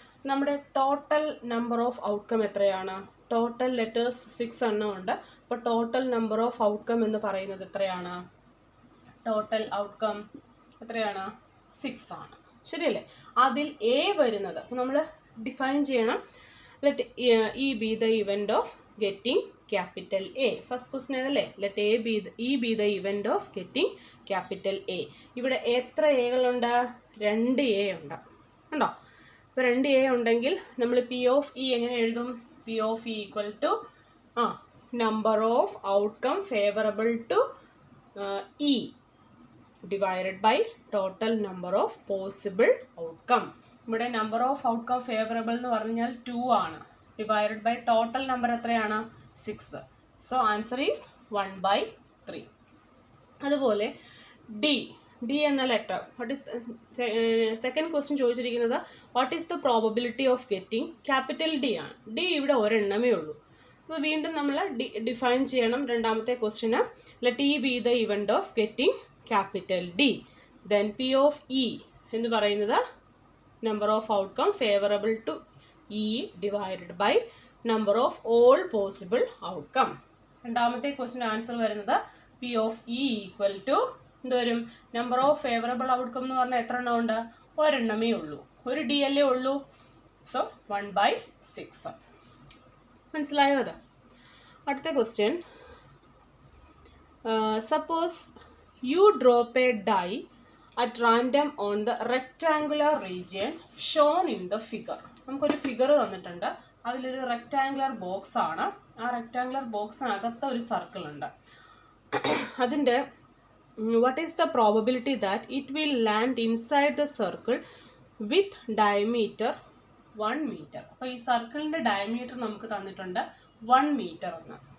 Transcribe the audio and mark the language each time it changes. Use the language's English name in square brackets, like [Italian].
[Malayalam] നമ്മുടെ total number of outcome എത്രയാണ്? Total letters 6 എണ്ണം ഉണ്ട്. അപ്പോൾ ടോട്ടൽ നമ്പർ ഓഫ് ഔട്ട്കം എന്ന് പറയുന്നത് എത്രയാണ്? ടോട്ടൽ ഔട്ട്കം എത്രയാണ്? 6 ആണ്. ശരിയല്ലേ? അതിൽ എ വരുന്നത് അപ്പോൾ നമ്മൾ ഡിഫൈൻ ചെയ്യണം. [English] Let E be the event of getting capital A. First question [Malayalam] ഏതല്ലേ? [English] Let E be the event of getting capital A. [Malayalam] ഇവിടെ എത്ര എകളുണ്ട്? 2 എ ഉണ്ട്. ഉണ്ടോ? ഇപ്പോൾ 2 എ ഉണ്ടെങ്കിൽ നമ്മൾ P of E എങ്ങനെ എഴുതും? [English] P of E equal to number of outcome favorable to E divided by total number of possible outcome. [Malayalam] ഇവിടെ നമ്പർ ഓഫ് ഔട്ട്കം ഫേവറബിൾ എന്ന് പറഞ്ഞാൽ 2 ആണ്. ഡിവൈഡഡ് ബൈ ടോട്ടൽ നമ്പർ എത്രയാണ്? 6. [English] So answer is 1/3. [Malayalam] അതുപോലെ D എന്ന letter, [English] what is second question [Malayalam] ചോദിച്ചിരിക്കുന്നത് [English] what is the probability of getting capital D [Malayalam] ആണ്. D ഇവിടെ ഒരെണ്ണമേ ഉള്ളൂ. അപ്പോൾ വീണ്ടും നമ്മൾ ഡിഫൈൻ ചെയ്യണം. രണ്ടാമത്തെ question [English] Let E be the event of getting capital D. Then P of E [Malayalam] എന്ന് പറയുന്നത് [English] number of outcome favorable to E divided by number of all possible outcome. [Malayalam] രണ്ടാമത്തെ ക്വസ്റ്റ്യൻ ആൻസർ വരുന്നത് [English] P of E equal to [Malayalam] എന്തോരും? Number of favourable outcome എന്ന് പറഞ്ഞാൽ എത്ര എണ്ണം ഉണ്ട്? ഒരെണ്ണമേ ഉള്ളൂ. ഒരു ഡി അല്ലേ ഉള്ളൂ. സോ 1/6. മനസ്സിലായോ അത്? അടുത്ത question, [English] Suppose you drop a die at random on the rectangular region shown in the figure. [Malayalam] നമുക്കൊരു ഫിഗർ തന്നിട്ടുണ്ട്. അതിലൊരു റെക്റ്റാങ്കുലർ ബോക്സ് ആണ്. ആ റെക്റ്റാങ്കുലർ ബോക്സിനകത്ത് ഒരു സർക്കിൾ ഉണ്ട്. അതിൻ്റെ [English] What is the probability that it will land inside the circle with diameter 1 metre. [Malayalam] അപ്പോൾ ഈ സർക്കിളിൻ്റെ ഡയമീറ്റർ നമുക്ക് തന്നിട്ടുണ്ട് 1 മീറ്റർ എന്ന്.